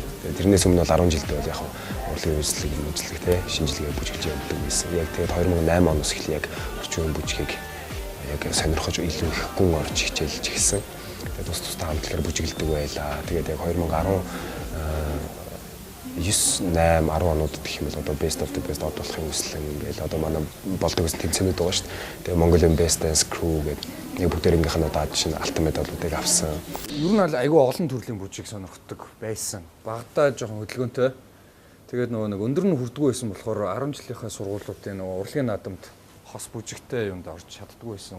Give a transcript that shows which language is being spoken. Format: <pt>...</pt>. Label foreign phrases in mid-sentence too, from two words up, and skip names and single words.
<mn>Тэрнээс өмнө бол 10 жилд бол яг урлагийн үйлчлэг те шинжилгээ бүжиглж явдаг байсан. Яг тэгээд 2008 оноос эхлээ яг орчин үеийн бүжгийг яг сонирхож илүү их гүн орж хичээлж эхэлсэн. Тэгээд тусдаа хамтлагаар бүжиглдэг байлаа. Тэгээд яг 2010 10 онууд гэх юм бол одоо</mn> <en>best of the best</en> <mn>од болохын хүслэн ингээл одоо манай болдог гэсэн тэмцээнүүд байгаа шүү дээ. Тэгээ Mongolian Best Dance Crew гэдэг нэг бүгдээрийнх нь одоо чинь алтан медалуудыг авсан. Ер нь бол айгүй олон төрлийн бүжиг сонирхдаг байсан. Багадаа жоохон хөдөлгөөнтэй. Тэгээд нөгөө нэг өндөр нь хүрдэггүй байсан болохоор 10 жилийнхаа сургуулиудын нөгөө урлагийн наадамд хос бүжигтэй юмд орж чаддаггүй байсан.</mn>